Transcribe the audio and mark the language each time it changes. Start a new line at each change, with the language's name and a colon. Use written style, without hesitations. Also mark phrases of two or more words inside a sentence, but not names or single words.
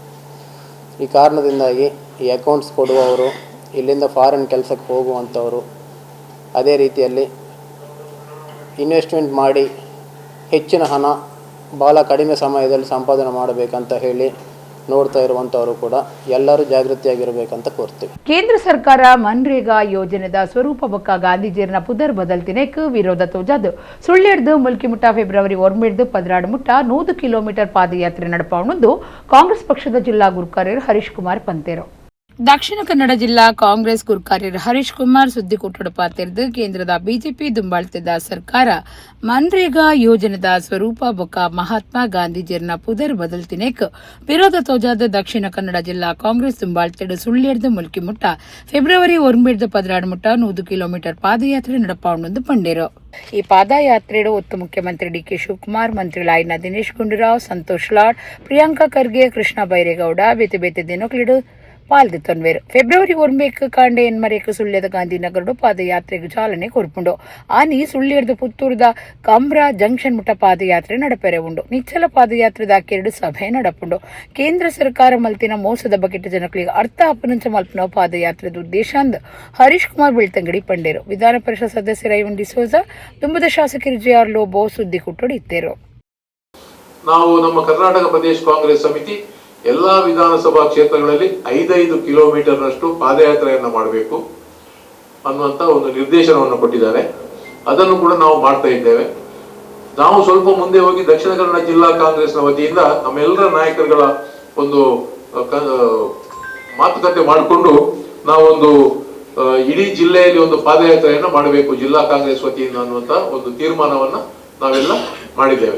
Kannada: ಈ ಕಾರಣದಿಂದಾಗಿ ಈ ಅಕೌಂಟ್ಸ್ ಕೊಡುವವರು, ಇಲ್ಲಿಂದ ಫಾರಿನ್ ಕೆಲಸಕ್ಕೆ ಹೋಗುವಂಥವರು, ಅದೇ ರೀತಿಯಲ್ಲಿ ಇನ್ವೆಸ್ಟ್ಮೆಂಟ್ ಮಾಡಿ ಹೆಚ್ಚಿನ ಹಣ ಭಾಳ ಕಡಿಮೆ ಸಮಯದಲ್ಲಿ ಸಂಪಾದನೆ ಮಾಡಬೇಕಂತ ಹೇಳಿ ನೋಡ್ತಾ ಇರುವಂಥವರು ಕೂಡ ಎಲ್ಲರೂ ಜಾಗೃತಿಯಾಗಿರಬೇಕಂತ ಕೋರ್ತೀವಿ.
Tulu: ಕೇಂದ್ರ ಸರ್ಕಾರ ಮನ್ರೇಗಾ ಯೋಜನೆದ ಸ್ವರೂಪ ಬೊಕ್ಕ ಗಾಂಧಿಜೀರ್ನ ಪುದರ್ ಬದಲ್ತಿನೆಕ್ ವಿರೋಧ ತೋಜಾದು ಸುಳ್ಳಿಡ್ದು ಮುಲ್ಕಿಮುಟ್ಟ ಫೆಬ್ರವರಿ 1 ಮುಟ್ಟ 100 ಕಿಲೋಮೀಟರ್ ಪಾದಯಾತ್ರೆ ನಡಪವಣುಂದು ಕಾಂಗ್ರೆಸ್ ಪಕ್ಷದ ಜಿಲ್ಲಾ ಗುರುಕಾರ್ಯರು ಹರೀಶ್ ಕುಮಾರ್ ಪಂತೇರು. ದಕ್ಷಿಣ ಕನ್ನಡ ಜಿಲ್ಲಾ ಕಾಂಗ್ರೆಸ್ ಗುರುಕಾರ್ಯರು ಹರೀಶ್ ಕುಮಾರ್ ಸುದ್ದಿಗೋಷ್ಠಿ ತೆರೆದು ಕೇಂದ್ರದ ಬಿಜೆಪಿ ದುಂಬಾಳ್ತಿದ್ದ ಸರ್ಕಾರ ಮನ್ರೇಗಾ ಯೋಜನೆದ ಸ್ವರೂಪ ಬೊಕ್ಕ ಮಹಾತ್ಮ ಗಾಂಧೀಜಿರ್ನ ಪುದರ್ ಬದಲ್ತಿನೆಕ್ ವಿರೋಧ ತೋಜಾದ ದಕ್ಷಿಣ ಕನ್ನಡ ಜಿಲ್ಲಾ ಕಾಂಗ್ರೆಸ್ ದುಂಬಾಳ್ತಿಡು ಸುಳ್ಳಿಡ್ದು ಮುಲ್ಕಿ ಮುಟ್ಟ ಫೆಬ್ರವರಿ 1 ಮುಟ್ಟ 100 ಕಿಲೋಮೀಟರ್ ಪಾದಯಾತ್ರೆ ನಡಪವಣುಂದು ಪಂಡೇರು. ಈ ಪಾದಯಾತ್ರೆಡು ಒತ್ತು ಮುಖ್ಯಮಂತ್ರಿ ಡಿಕೆ ಶಿವಕುಮಾರ್, ಮಂತ್ರಿಗಳಾಯಿನ ದಿನೇಶ್ ಗುಂಡೂರಾವ್, ಸಂತೋಷ್ ಲಾಡ್, ಪ್ರಿಯಾಂಕಾ ಖರ್ಗೆ, ಕೃಷ್ಣ ಬೈರೇಗೌಡ ಬೇತೆ ಬೇತೆ ದಿನಕ್ಲಿಡು ಪಾಲ್ದಿತ್ತೊನ್ವೇರು. ಫೆಬ್ರವರಿ 1 ಕಾಂಡೆ ಎನ್ಮರೇಕ ಸುಳ್ಯದ ಗಾಂಧಿನಗರಡು ಪಾದಯಾತ್ರೆಗೆ ಚಾಲನೆ ಕೊರ್ಪುಂಡು. ಆನಿ ಸುಳ್ಯದ ಪುತ್ತೂರದ ಕಂಬ್ರಾ ಜಂಕ್ಷನ್ ಮುಟ್ಟ ಪಾದಯಾತ್ರೆ ನಡಪೆರೆ ಉಂಡು. ನಿಚ್ಚಲ ಪಾದಯಾತ್ರೆದ 2 ಸಭೆ ನಡಪುಂಡು. ಕೇಂದ್ರ ಸರ್ಕಾರ ಮಲ್ತಿನ ಮೋಸದ ಬಗೆಟ್ ಜನಗಳಿಗೆ ಅರ್ಥ ಅಪನಂಚ ಮಲ್ಪನ ಪಾದಯಾತ್ರೆದ ಉದ್ದೇಶ ಅಂದ್ ಹರೀಶ್ ಕುಮಾರ್ ಬೆಳ್ತಂಗಡಿ ಪಂಡೇರು. ವಿಧಾನ ಪರಿಷತ್ ಸದಸ್ಯ ರೈವನ್ ಡಿಸೋಜ, ತುಂಬದ ಶಾಸಕರು JR ಲೋಬೋ ಸುದ್ದಿ ಕುಟ್ಟೋಡಿ ಇತ್ತೇರು.
Kannada: ನಾವು ನಮ್ಮ ಕರ್ನಾಟಕ ಪ್ರದೇಶ ಕಾಂಗ್ರೆಸ್ ಸಮಿತಿ ಎಲ್ಲಾ ವಿಧಾನಸಭಾ ಕ್ಷೇತ್ರಗಳಲ್ಲಿ 5 ಕಿಲೋಮೀಟರ್ನಷ್ಟು ಪಾದಯಾತ್ರೆಯನ್ನ ಮಾಡಬೇಕು ಅನ್ನುವಂತ ಒಂದು ನಿರ್ದೇಶನವನ್ನು ಕೊಟ್ಟಿದ್ದಾರೆ. ಅದನ್ನು ಕೂಡ ನಾವು ಮಾಡ್ತಾ ಇದ್ದೇವೆ. ನಾವು ಸ್ವಲ್ಪ ಮುಂದೆ ಹೋಗಿ ದಕ್ಷಿಣ ಕನ್ನಡ ಜಿಲ್ಲಾ ಕಾಂಗ್ರೆಸ್ನ ವತಿಯಿಂದ ನಮ್ಮೆಲ್ಲರ ನಾಯಕರುಗಳ ಒಂದು ಮಾತುಕತೆ ಮಾಡಿಕೊಂಡು ನಾವೊಂದು ಇಡೀ ಜಿಲ್ಲೆಯಲ್ಲಿ ಒಂದು ಪಾದಯಾತ್ರೆಯನ್ನ ಮಾಡಬೇಕು ಜಿಲ್ಲಾ ಕಾಂಗ್ರೆಸ್ ವತಿಯಿಂದ ಅನ್ನುವಂತ ಒಂದು ತೀರ್ಮಾನವನ್ನ ನಾವೆಲ್ಲ ಮಾಡಿದ್ದೇವೆ.